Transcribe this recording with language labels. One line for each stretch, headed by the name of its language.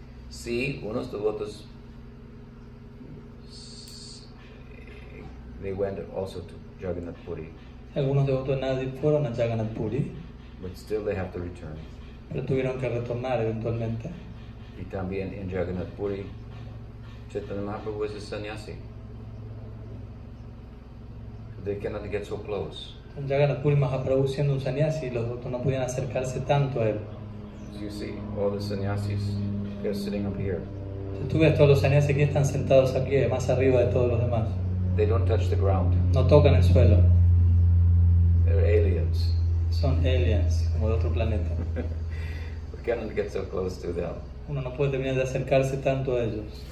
Spanish: Sí, unos devotos
English: they went also to Jagannath Puri.
Spanish: Algunos devotos de Navadvip fueron a Jagannath Puri,
English: But still they have to return.
Spanish: pero tuvieron que retornar eventualmente. Y también en Jagannath Puri, Chaitanya Mahaprabhu
English: was a sannyasi. They cannot get so close.
Spanish: En Jagannath Puri, Mahaprabhu siendo un sannyasi, los devotos no podían acercarse tanto a él.
English: As you see, all the sannyasis, they're sitting up here.
Spanish: Si tú ves, todos los sannyasis que están sentados aquí, más arriba de todos los demás.
English: They don't touch the ground.
Spanish: No tocan el suelo.
English: They're aliens.
Spanish: Son aliens, como de otro planeta.
English: We cannot get so close to them.
Spanish: Uno no puede terminar de acercarse tanto a ellos.